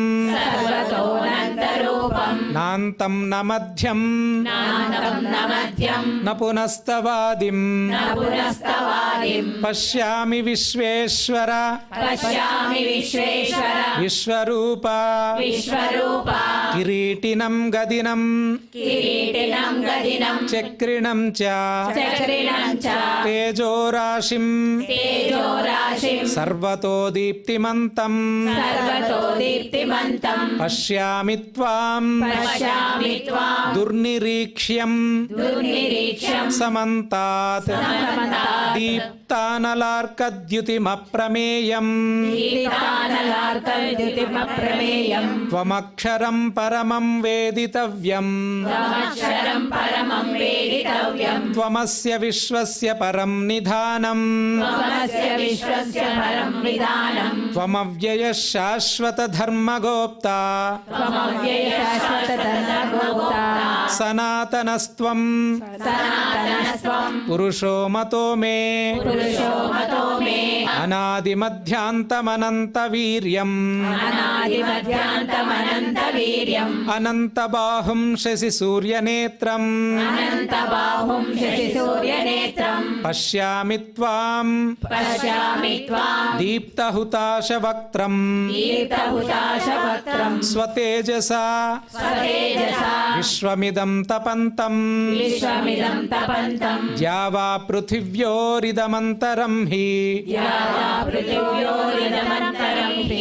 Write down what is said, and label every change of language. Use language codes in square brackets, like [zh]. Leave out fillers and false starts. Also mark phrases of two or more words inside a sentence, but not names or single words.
[sa] सर्वतोऽनन्तरूपम् नान्तं न मध्यम् नान्तं न मध्यम् न पुनस्तवादिम् न पुनस्तवादिम् पश्यामि विश्वेश्वर पश्यामि विश्वेश्वर विश्वरूप विश्वरूप కిరీటినం గదినం కిరీటినం గదినం చక్రిణం చ చక్రిణం చ తేజోరాశిం తేజోరాశిం సర్వతో దీప్తిమంతం సర్వతో దీప్తిమంతం పశ్యామి త్వాం పశ్యామి త్వాం దుర్నిరీక్ష్యం దుర్నిరీక్ష్యం సమంతాత్ సమతాత్ దీప్తానలార్కద్యుతిమప్రమేయం దీప్తానలార్కద్యుతిమప్రమేయం త్వమక్షరం పరమం వేదితవ్యం త్వమక్షరం పరమం వేదితవ్యం త్వమస్య విశ్వస్య పరం నిధానం త్వమస్య విశ్వస్య పరం విధానం త్వమవ్యయ శాశ్వత ధర్మగోప్తా త్వమవ్యయ శాశ్వతధర్మగోప్తా సనాతనస్త్వం సనాతనస్త్వం పురుషో మతో మే పురుషో మతో మే అనాదిమధ్యాంతమనంత వీర్యం అనాదిమధ్యాంతమనంత వీర్యం అనంతబాహుం శశి సూర్యనేత్రం అనంతబాహుం శశిసూర్యనేత్రం పశ్యామి త్వాం పశ్యామి త్వాం దీప్తహుతాశవక్త్రం దీప్తహుతాశవక్త్రం స్వతేజసా స్వతేజసా విశ్వమిదం తపంతం విశ్వమిదం తపంతం ద్యావా పృథివ్యోరిదమంతరం హి యావా పృథివ్యోరిదమంతరం హి